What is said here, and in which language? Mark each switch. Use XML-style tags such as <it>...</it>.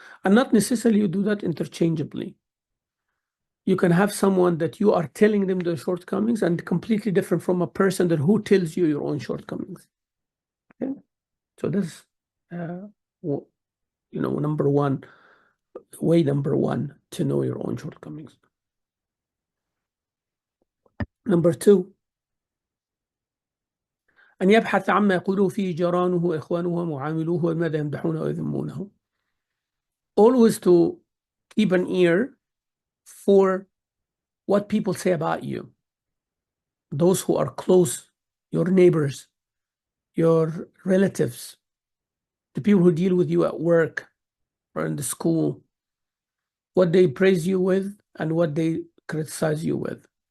<en>And not necessarily you do that interchangeably. You can have someone that you are telling them their shortcomings, and completely different from a person that who tells you your own shortcomings. Okay? So that's, number one, way number one to know your own shortcomings. Number two,</en> <ar>أن يبحث عما يقوله فيه جيرانه وإخوانه ومعاملوه وماذا يمدحونه ويذمونه.</ar> <en>Always to keep an ear for what people say about you. Those who are close, your neighbors, your relatives, the people who deal with you at work or in the school, what they praise you with and what they criticize you with.</en>